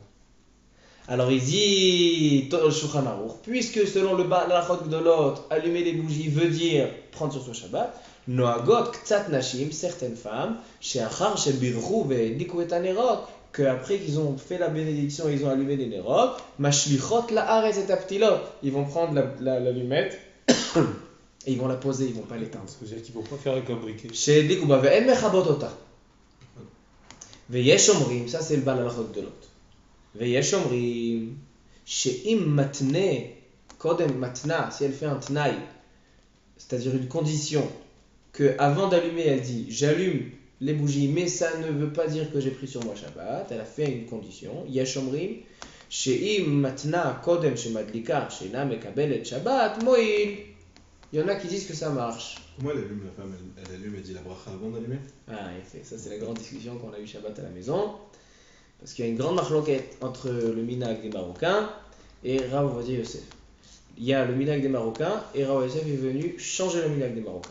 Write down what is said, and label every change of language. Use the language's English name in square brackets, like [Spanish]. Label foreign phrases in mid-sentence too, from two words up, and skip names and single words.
[French] Alors il dit, Shulchan Aruch, puisque selon le Balachot Gdolot, allumer les bougies veut dire prendre sur son Shabbat, [Hebrew] נוהגות קצת נשים, [French] certaines femmes, [Hebrew] שאחר שבירכו והדליקו את הנרות, [French] qu'après qu'ils ont fait la bénédiction et ils ont allumé les nerot, [Hebrew] משליכות לארץ את הפתילות, [French] ils vont prendre l'allumette et ils vont la poser, ils vont pas l'éteindre. Ça veut dire qu'ils ne vont pas faire avec un briquet. [Hebrew] שהדליקו בה ואין מכבות אותה. ויש אומרים, [French] ça c'est le Balachot Gdolot. [Hebrew] ויש אומרים שאם מתנה, קודם מתנה, [French] si elle fait un tnaï, c'est-à-dire une condition, que avant d'allumer elle dit j'allume les bougies mais ça ne veut pas dire que j'ai pris sur moi Shabbat, elle a fait une condition, [Hebrew] יש אומרים שאם מתנה קודם שמדליקה שאינה מקבלת שבת מועיל. [French] Il y en a qui disent que ça marche. Comment elle allume la femme? Elle allume et dit la bracha avant d'allumer? Ah, effet, ça c'est la grande discussion qu'on a eu Shabbat à la maison. Parce qu'il y a une grande marloquette entre le minhag des Marocains et Rav Ovadia Yosef. Il y a le minhag des Marocains et Rav Ovadia Yosef est venu changer le minhag des Marocains.